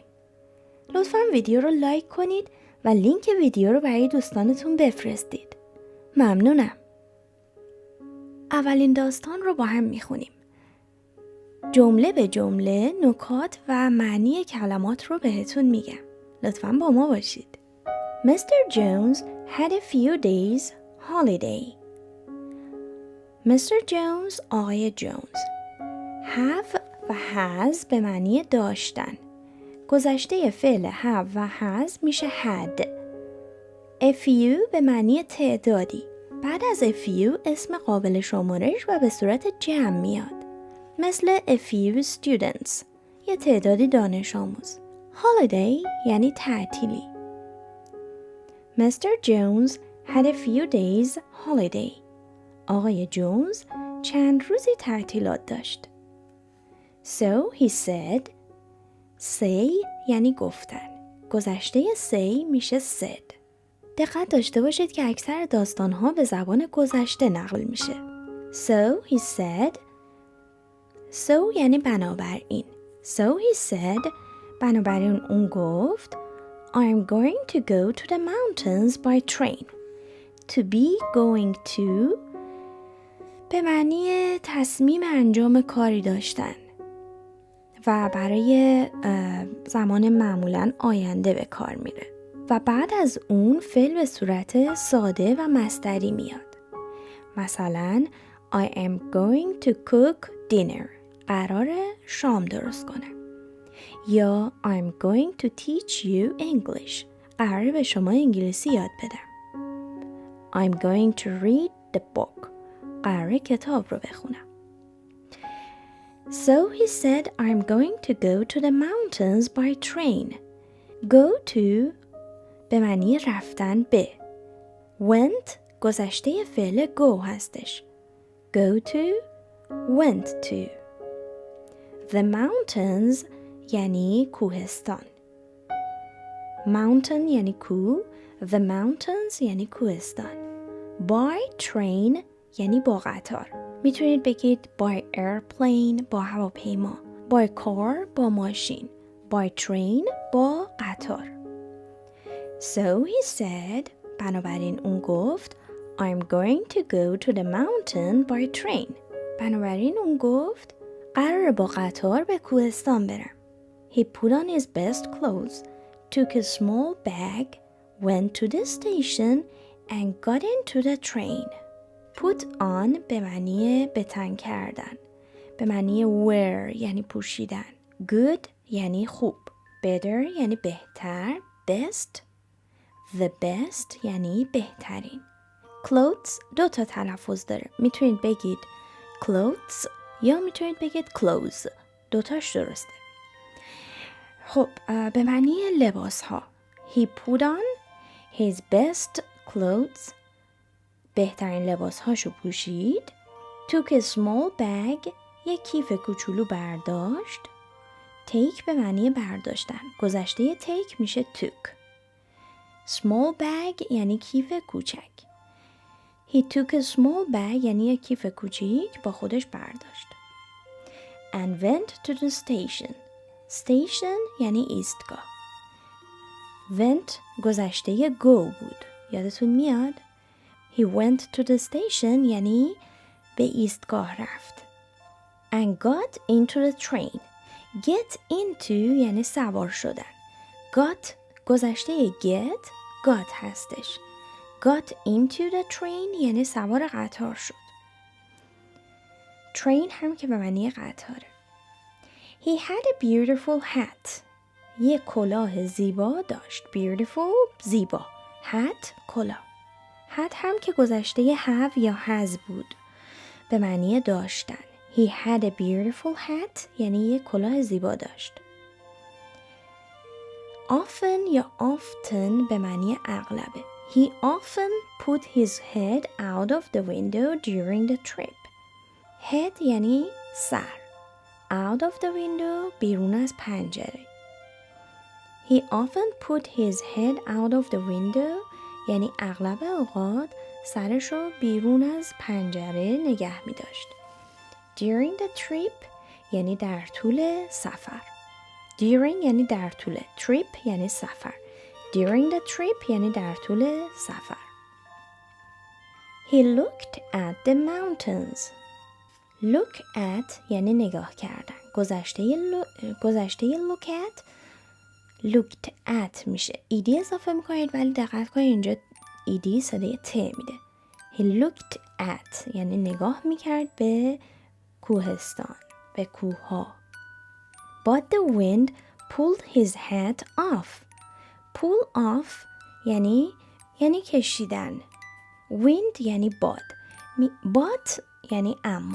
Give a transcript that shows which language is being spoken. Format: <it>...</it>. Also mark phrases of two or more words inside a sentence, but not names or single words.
<fa>لطفا ویدیو رو لایک کنید و لینک ویدیو رو برای دوستانتون بفرستید. ممنونم. اولین داستان رو با هم میخونیم. جمله به جمله نکات و معنی کلمات رو بهتون میگم. لطفا با ما باشید.</fa> <en>Mr. Jones had a few days holiday. Mr. Jones،</en> <fa>آقای جونز. have و has به معنی داشتن. گذشته فعل have و has میشه had.</fa> <en>A few</en> <fa>به معنی تعدادی. بعد از</fa> <en>a few</en> <fa>اسم قابل شمارش و به صورت جمع میاد.</fa> <en>مثل a few students،</en> <fa>یه تعدادی دانش آموز. Holiday یعنی تعطیلی. Mr. Jones had a few days holiday. آقای جونز چند روزی تعطیلات داشت.</fa> <en>So he said. say</en> <fa>یعنی گفتن. گذشته say میشه said. دقت داشته باشید که اکثر داستان‌ها به زبان گذشته نقل میشه.</fa> <en>So he said. So</en> <fa>یعنی بنابراین.</fa> <en>So he said.</en> <fa>بنابراین اون گفت.</fa> <en>I'm going to go to the mountains by train. To be going to</en> <fa>به معنی تصمیم انجام کاری داشتن و برای زمان معمولاً آینده به کار میره و بعد از اون فعل به صورت ساده و مصدری میاد.</fa> <en>مثلا I am going to cook dinner.</en> <fa>قراره شام درست کنم.</fa> <en>یا I'm going to teach you English.</en> <fa>قراره به شما انگلیسی یاد بدم.</fa> <en>I'm going to read the book.</en> <fa>قراره کتاب رو بخونم.</fa> <en>So he said I'm going to go to the mountains by train. Go to</en> <fa>به معنی رفتن به. Went گذشته فعل go هستش.</fa> <en>Go to went to. The mountains</en> <fa>یعنی کوهستان. Mountain یعنی کوه.</fa> <en>The mountains</en> <fa>یعنی کوهستان.</fa> <en>By train</en> <fa>یعنی با قطار. میتونید بگید</fa> <en>by airplane</en> <fa>با هواپیما.</fa> <en>By car</en> <fa>با ماشین.</fa> <en>By train</en> <fa>با قطار.</fa> <en>So he said.</en> <fa>بنابراین اون گفت</fa> <en>I'm going to go to the mountain by train.</en> <fa>بنابراین اون گفت قراره با قطار به کوهستان برم.</fa> <en>He put on his best clothes, took a small bag, went to the station and got into the train. Put on</en> <fa>به معنی به تن کردن. به معنی wear یعنی پوشیدن. Good یعنی خوب. Better یعنی بهتر.</fa> <en>Best. The best</en> <fa>یعنی بهترین. Clothes دو تا تلفظ داره. میتونید بگید clothes یا میتونید بگید clothes. دوتاش درسته. خب به معنی لباس ها.</fa> <en>He put on his best clothes.</en> <fa>بهترین لباس هاشو پوشید.</fa> <en>Took a small bag.</en> <fa>یک کیف کوچولو برداشت. Take به معنی برداشتن. گذشته take میشه took.</fa> <en>Small bag</en> <fa>یعنی کیف کوچک.</fa> <en>He took a small bag</en> <fa>یعنی یک کیف کوچیک با خودش برداشت.</fa> <en>And went to the station. Station</en> <fa>یعنی ایستگاه. Went گذشته go بود. یادتون میاد؟</fa> <en>He went to the station</en> <fa>یعنی به ایستگاه رفت.</fa> <en>And got into the train. Get into</en> <fa>یعنی سوار شدن.</fa> <en>Got گذشته get got هستش. Got into the train</en> <fa>یعنی سوار قطار شد. Train هم که به معنی قطاره.</fa> <en>He had a beautiful hat.</en> <fa>یک کلاه زیبا داشت. Beautiful زیبا. Hat کلاه. Hat هم که گذشته have یا has بود. به معنی داشتن.</fa> <en>He had a beautiful hat</en> <fa>یعنی یک کلاه زیبا داشت. often یا often به معنی اغلبه.</fa> <en>He often put his head out of the window during the trip.</en> <fa>Head یعنی سر.</fa> <en>Out of the window</en> <fa>بیرون از پنجره.</fa> <en>He often put his head out of the window</en> <fa>یعنی اغلب اوقات سرش رو بیرون از پنجره نگه می داشت.</fa> <en>During the trip</en> <fa>یعنی در طول سفر. During یعنی در طول. Trip یعنی سفر.</fa> <en>During the trip</en> <fa>یعنی در طول سفر.</fa> <en>He looked at the mountains. Look at</en> <fa>یعنی نگاه کردن. گذشته</fa> <en>look at looked at</en> <fa>میشه. ایدی اضافه میکنید ولی دقت کنید اینجا ایدی صدای ت میده.</fa> <en>He looked at</en> <fa>یعنی نگاه میکرد به کوهستان، به کوهها.</fa> <en>But the wind pulled his hat off. Pull off</en> <fa>یعنی کشیدن. Wind یعنی باد. But یعنی اما.</fa>